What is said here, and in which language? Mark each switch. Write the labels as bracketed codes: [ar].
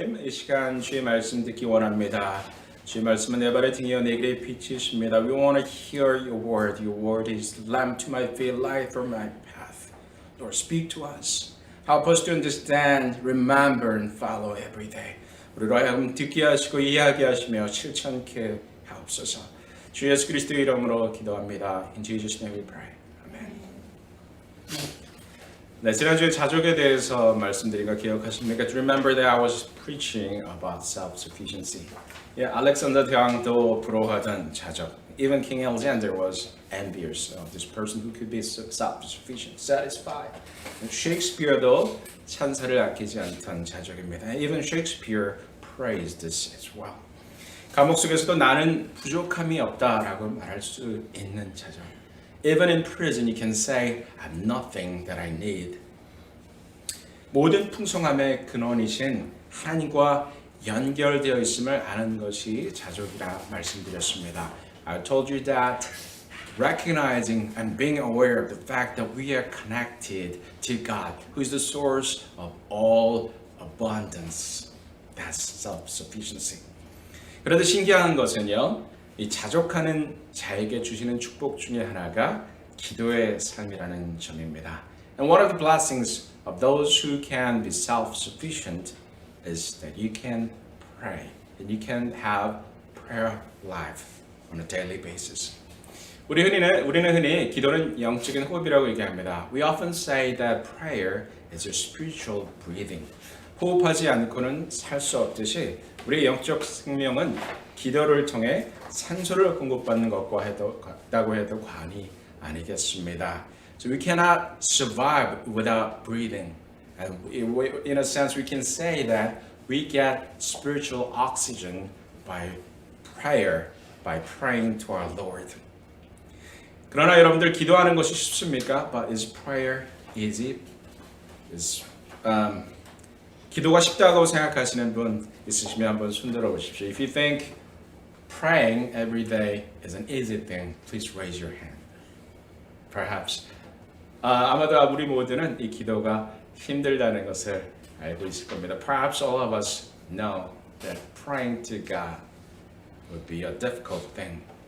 [ko] 시간 주의 말씀 듣기 원합니다. 주의 말씀은 내 발의 등이여 내 길의 빛이십니다. [en] We want to hear your word. Your word is lamp to my feet, light for my path. Lord, speak to us. Help us to understand, remember, and follow every day. [ko] 우리로 하여금 듣게 하시고 이해하게 하시며 실천케 하옵소서. 주 예수 그리스도의 이름으로 기도합니다. [en] In Jesus' name we pray. 아멘. [ko] 네, 지난주에 자족에 대해서 말씀드린 거 기억하십니까? [en] Remember that I was preaching about self-sufficiency. [ko] 예, 알렉산더 대왕도 부러워하던 자족. [en] Even King Alexander was envious of this person who could be self-sufficient, satisfied. [ko] 셰익스피어도 찬사를 아끼지 않던 자족입니다. [en] Even Shakespeare praised this as well. [ko] 감옥 속에서도 나는 부족함이 없다라고 말할 수 있는 자족. [en] Even in prison, you can say, I have nothing that I need. [ko] 모든 풍성함의 근원이신 하나님과 연결되어 있음을 아는 것이 자족이라 말씀드렸습니다. [en] I told you that recognizing and being aware of the fact that we are connected to God, who is the source of all abundance. That's self-sufficiency. [ko] 그런데 신기한 것은요, 이 자족하는 자에게 주시는 축복 중에 하나가 기도의 삶이라는 점입니다. [en] And one of the blessings of those who can be self-sufficient is that you can pray, and you can have prayer life on a daily basis. [ko] 우리는 흔히 기도는 영적인 호흡이라고 얘기합니다. [en] We often say that prayer is a spiritual breathing. [ko] 호흡하지 않고는 살 수 없듯이 우리의 영적 생명은 기도를 통해 산소를 공급받는 것과 같다고 해도 과언이 아니겠습니다. [en] So we cannot survive without breathing. And in a sense, we can say that we get spiritual oxygen by prayer, by praying to our Lord. [ko] 그러나 여러분들 기도하는 것이 쉽습니까? [en] But is prayer easy? [ko] 기도가 쉽다고 생각하시는 분 있으시면 한번 손들어 보십시오. [en] If you think praying every day is an easy thing, please raise your hand. Perhaps. [ko] 아마도 우리 모두는 이 기도가 힘들다는 것을 알고 있을 겁니다. [en] Perhaps all of us know that praying to God would be a difficult thing.